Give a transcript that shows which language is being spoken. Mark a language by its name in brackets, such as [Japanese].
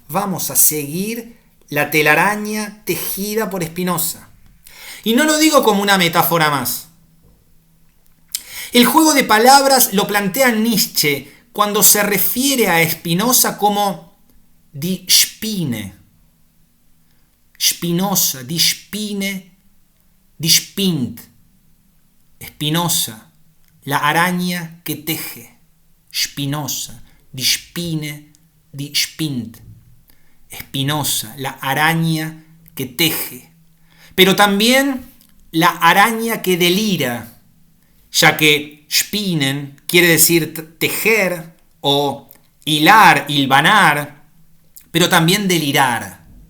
[Spanish] Vamos a seguir la telaraña tejida por Spinoza. Y no lo digo como una metáfora más. El juego de palabras lo plantea Nietzsche cuando se refiere a Spinoza como die Spinne. [German] Spinoza, die Spinne, die spinnt. [Spanish] Spinoza, la araña que teje. [German] Spinoza, die Spinne, die spinnt. [Spanish] Spinoza, la araña que teje. Pero también la araña que delira, ya que spinnen quiere decir tejer o hilar, hilvanar, pero también delirar.